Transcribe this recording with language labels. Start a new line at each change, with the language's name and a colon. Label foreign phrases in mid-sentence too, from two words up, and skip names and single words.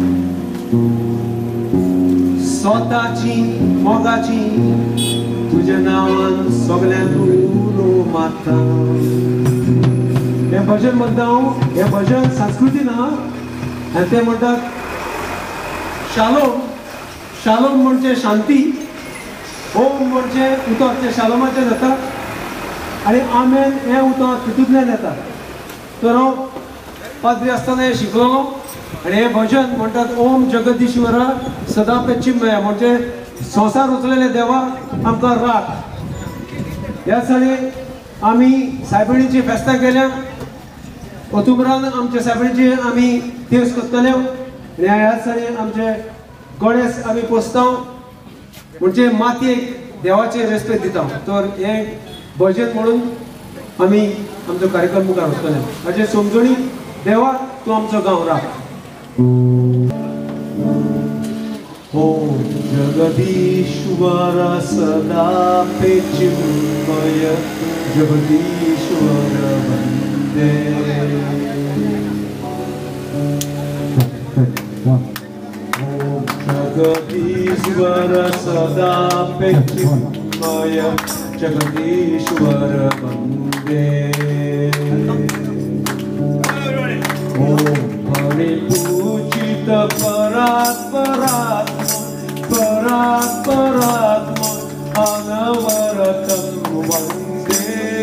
Konkani: स्वताची मोगाची तुझ्या नावान सगळ्यांक उलो मारता हे भजन म्हणटा हांव हे भजन संस्कृतीन आनी ते म्हणटात शालोम शालोम म्हणजे शांती ओम म्हणजे उतर ते शालोमाचे जाता आनी आमेन हे उतर तितूंतल्यान येता तर हांव पाद्री आसतना हे शिकलो आनी हे भजन म्हणटात
Sanskrit: ओम जगदीश्वरा सदा पेचिंबया
Konkani: म्हणजे संवसार उचलेले देवा आमकां राख ह्या दिसांनी आमी सायबिणीची फेस्तां केल्या ऑक्टोबरान आमच्या सायबिणीची आमी दिवस करतले आनी ह्या दिसांनी आमचे गणेश आमी पोसता म्हणजे मातयेक देवाचे रेस्पेद दिता तर हे भजन म्हणून आमी आमचो कार्यक्रम मुखार वतले हाचे समजणी देवा तूं आमचो गांव राख
Sanskrit: ओम जगदीश्वर सदा पेचिंबय जगदीश्वर वंदे ओम जगदीश्वर सदा पेचिंबय जगदीश्वर वंदे ओम परिपूजित परात्परात्मा परात्परात्मा अनवरतं वन्दे